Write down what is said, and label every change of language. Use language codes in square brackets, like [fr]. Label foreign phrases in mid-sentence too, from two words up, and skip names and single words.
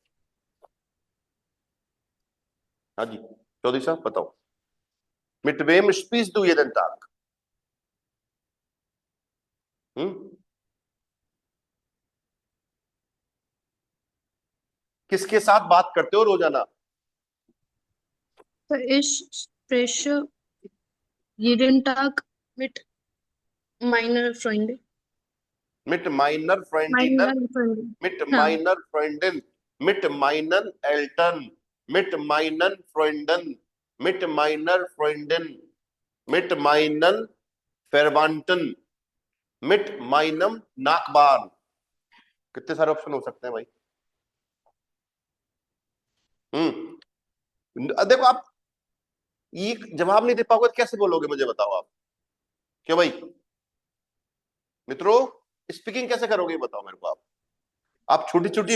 [hi] हाँ जी चौधरी साहब बताओ, [de] mit wem sprichst du jeden Tag. [hi] किसके साथ बात करते हो रोजाना? [de] Ich spreche jeden Tag mit meiner Freundin. mit meiner Freundin, Meiner Freundin. mit [hi] हाँ [de] meiner Freundin, mit meinen Eltern, mit meinen Freunden, mit meiner Freundin, mit meinen Verwandten, mit meinem Nachbarn। [hi] कितने सारे ऑप्शन हो सकते हैं भाई? देखो आप ये जवाब नहीं दे पाओगे तो कैसे बोलोगे मुझे बताओ आप, क्यों भाई मित्रों, स्पीकिंग कैसे करोगे बताओ मेरे को आप छोटी छोटी